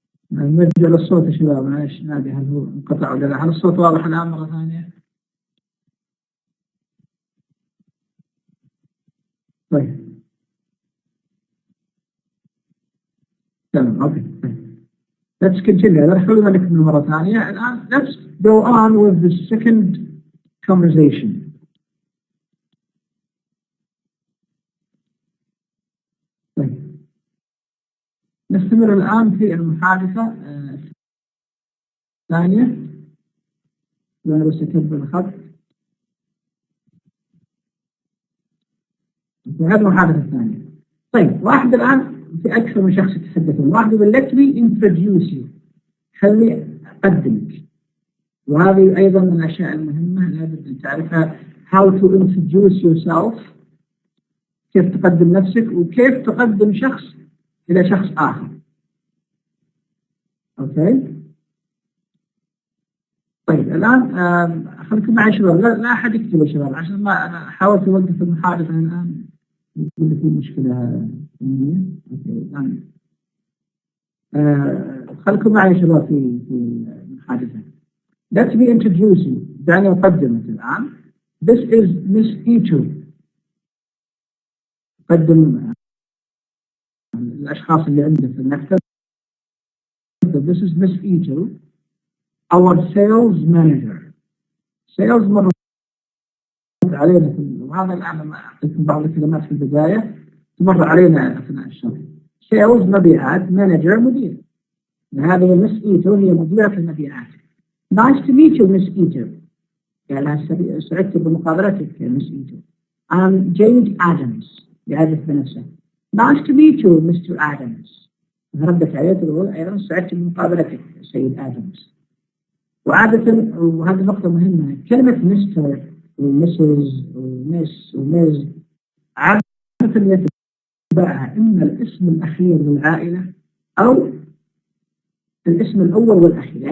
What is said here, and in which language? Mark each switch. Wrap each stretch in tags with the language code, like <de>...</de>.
<ar>نرجع للصوت يا شباب، معلش نادي هل هو انقطع ولا لا؟ هل الصوت واضح الآن مرة ثانية؟ طيب تمام اوكي.</ar> <en>Let's continue.</en> <ar>راح أقول لك مرة ثانية. الآن</ar> <en>let's go on with the second conversation.</en> <ar>طيب نستمر الآن في المحادثة الثانية. وأنا بس أكتب الخط. هذه المحادثة الثانية. طيب واحد الآن في أكثر من شخص يتحدثون، واحد يقول</ar> <en>let me introduce you،</en> <ar>خلي أقدمك. وهذه أيضا من الأشياء المهمة لابد أن تعرفها،</ar> <en>how to introduce yourself،</en> <ar>كيف تقدم نفسك وكيف تقدم شخص إلى شخص آخر. أوكي. طيب الآن خليكم معي شباب، لا أحد يكتب يا شباب عشان ما أنا حاولت أوقف المحادثة الآن يقول في مشكلة فنية. أوكي الآن خليكم معي يا شباب في المحادثة.</ar> <en>Let me introduce you،</en> <ar>دعني أقدمك الآن.</ar> <en>This is Miss Ito،</en> <ar>قدم الأشخاص اللي عندك في المكتب.</ar> <en>This is Miss Ito، our sales manager.</en> <ar>sales مرة علينا وهذا الآن لما أعطيكم بعض الكلمات في البداية تمر علينا أثناء الشرح. sales مبيعات، manager مدير. هذه Miss Ito هي مديرة المبيعات.</ar> <en>Nice to meet you Miss Ito.</en> <ar>قالها سعدت بمقابلتك Miss Ito.</ar> <en>I'm James Adams،</en> <ar>يعرف بنفسه.</ar> <en>Nice to meet you Mr. Adams.</en> <ar>ردت عليه تقول أيضا سعدت بمقابلتك سيد آدمز. وعادة وهذه نقطة مهمة، كلمة مستر ومسز ومس ومز عادة يتبعها إما الاسم الأخير للعائلة أو الاسم الأول والأخير.</ar>